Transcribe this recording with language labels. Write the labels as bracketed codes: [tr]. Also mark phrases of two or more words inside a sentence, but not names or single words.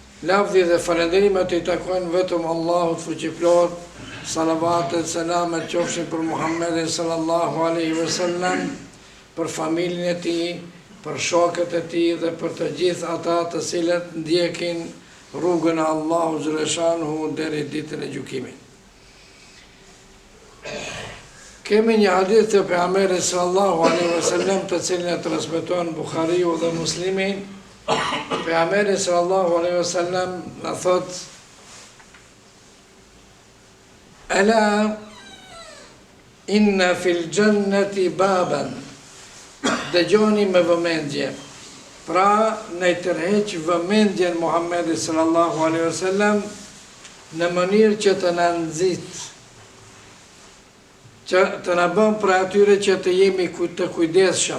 [sq] Lavdi dhe falenderimet i takojnë vetëm Allahut fuqiplor, salavatet, selamet qofshin për Muhammedin [ar] صلى الله عليه وسلم, [sq] për familjen e tij, për shokët e tij dhe për të gjithë ata të cilët ndjekin rrugën e Allahut xhaleshanuhu deri ditën e gjykimit. Kemi një hadith të pejgamberit [ar] صلى الله عليه وسلم [sq] të cilin e transmeton Buhariu dhe Muslimi. Pejgamberi [ar] صلى الله عليه وسلم [sq] na thot: [ar] "ألا إن في الجنة بابا." [sq] Dëgjoni me vëmendje. Pra, ne tërheq vëmendjen Muhammedit [ar] صلى الله عليه وسلم [sq] në mënyrë që të na nxit, që të na bën për atyre që të jemi të kujdesshëm.